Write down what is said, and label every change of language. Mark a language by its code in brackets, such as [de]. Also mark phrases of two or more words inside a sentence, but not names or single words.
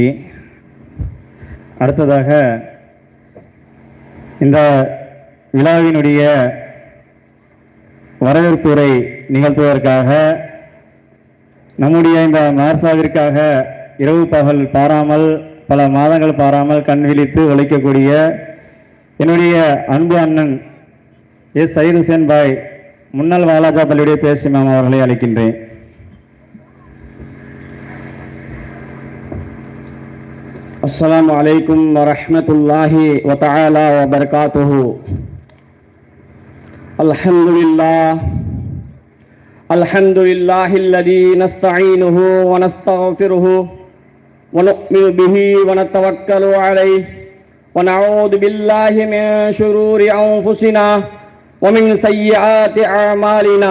[ta] அடுத்ததாக இந்த விழாவினுடைய வரவேற்புரை நிகழ்த்துவதற்காக நம்முடைய இந்த மதரசாவிற்காக இரவு பகல் பாராமல் பல மாதங்கள் பாராமல் கண் விழித்து உழைக்கக்கூடிய என்னுடைய அன்பு அண்ணன் எஸ் சயீத் ஹுசேன் பாய் முன்னாள் வாலாஜா பள்ளியுடைய பேசி மேம் அவர்களை அழைக்கின்றேன். [ar] السلام عليكم ورحمة الله وتعالى وبركاته. الحمد لله الذي نستعينه ونستغفره ونؤمن به ونتوكل عليه ونعوذ بالله من شرور أنفسنا ومن سيئات أعمالنا.